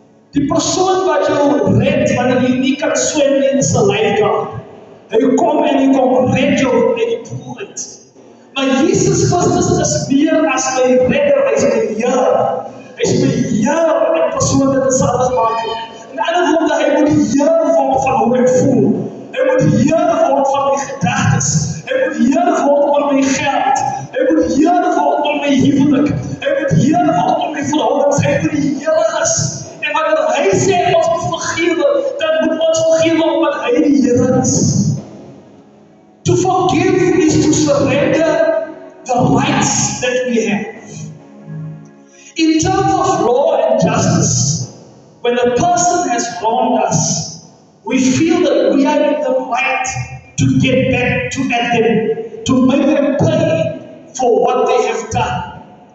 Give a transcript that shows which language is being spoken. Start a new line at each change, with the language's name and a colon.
Afrikaans: Die persoon wat jou red wanneer jy nie kan swem nie is 'n lifeguard. Hy kom en hy kom red jou uit die pool uit. Maar Jesus Christus is meer as my redder, hy is my Here. Hy is my Here en persoonlike saligmaker. In ander woorde, hy moet Here word van hoe ek voel. Hy moet Here word van my gedagtes. Hy moet Here word oor my geld. Hy moet Here word oor my huwelik. Hy moet Here word oor my verhoudings. Hy moet die Here is. En wanneer hy sê ons moet vergewe, dan moet ons vergewe omdat hy die Here is.
English: To forgive is to surrender the rights that we have. In terms of law and justice, when a person has wronged us, we feel that we are in the right to get back to them, to make them pay for what they have done.